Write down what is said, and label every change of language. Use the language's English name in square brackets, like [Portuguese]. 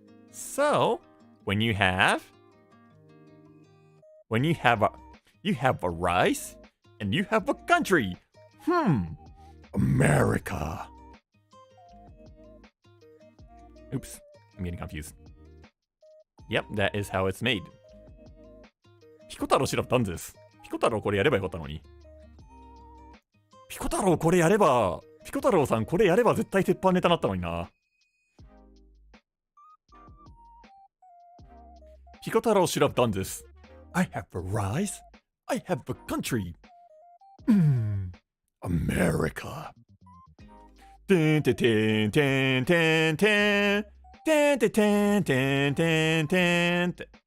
[English] So when you have a rice and you have a country. America. Oops, I'm getting confused. Yep, that is how it's made. ピコ太郎should have done this. [Japanese] ピコ太郎これやればよかったのに。ピコ太郎これやれば、ピコ太郎さんこれやれば絶対鉄板ネタになったのにな。 [English] ピコ太郎should have done this. I have a rice. I have a country. America. Ten ten ten ten ten ten ten ten ten ten ten.